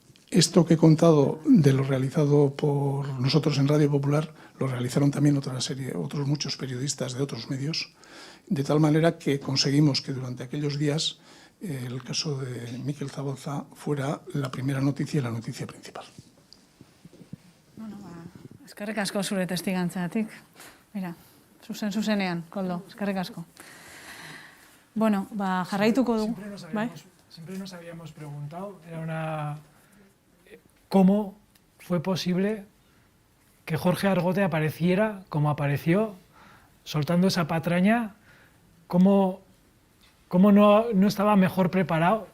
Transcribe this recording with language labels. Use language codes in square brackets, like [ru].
[es] Esto que he contado de lo realizado por nosotros en Radio Popular, lo realizaron también otros muchos periodistas de otros medios, de tal manera que conseguimos que durante aquellos días el caso de Mikel Zabalza fuera la primera noticia y la noticia principal. [eu] Eskerrik asko zure testigantzatik. Mira, zuzenean, Koldo, eskerrik asko. Bueno, jarraituko dugu. [es] Siempre nos habíamos preguntado, ¿cómo fue posible que Jorge Argote apareciera como apareció, soltando esa patraña? ¿Cómo no estaba mejor preparado?